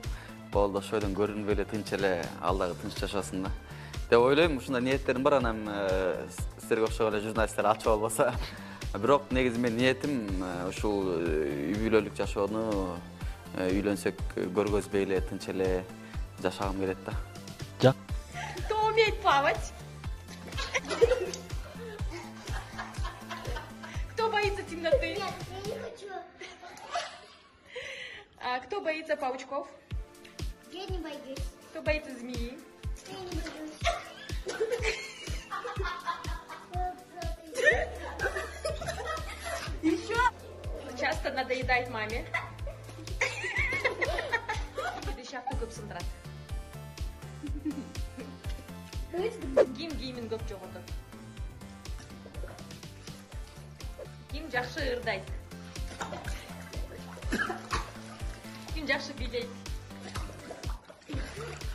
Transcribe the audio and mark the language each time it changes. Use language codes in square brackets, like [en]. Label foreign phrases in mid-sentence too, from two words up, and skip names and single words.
[ky] Болду, ошойдон көрүнбөй эле тынч эле ал дагы тынч жашасын да. Деп ойлойм, ушундай ниеттерим бар, анан силерге окшогон эле журналисттер ачып албаса. Бирок негизи менин ниетим ушул үй бүлөлүк жашоону үйлөнсөк көргөзбөй эле тынч эле жашагым келет да. Жак. [ru] Кто умеет плавать? Кто боится темноты? Нет, я не хочу. Кто боится паучков? Я не боюсь. Кто боится змеи? Я не боюсь. Еще? Часто надоедает маме. [ky] Шахты көп сындырат. Ким көп жоготот. Ким жакшы ырдайт. Ким жакшы бийлейт.